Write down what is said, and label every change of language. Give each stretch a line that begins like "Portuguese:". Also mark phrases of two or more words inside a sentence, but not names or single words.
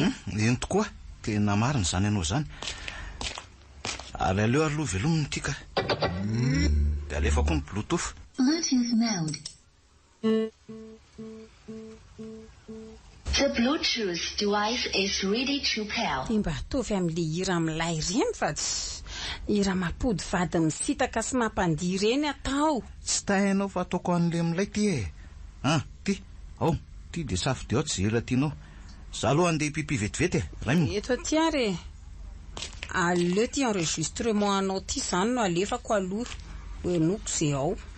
Malagasy: eny tokoa tena marina zany ianao zany aleo aloha velominy tika dia alefako ny bluetooth
English: Bluetooth mode. The Bluetooth device is ready to pair.
Malagasy: dia mba atovy amin'le hira milay ireny fa tsy hira mampody vady misitaka sy mampandihy ireny atao tsy tahainao fa ataoko an'le milay ty ty ao ty dia safidy ao tsy hira tianao za aloha andeha pipi vetivety raimy eto aty ary aleo ty enregistrement anao ty zany no alefako aloha hoenoko zay ao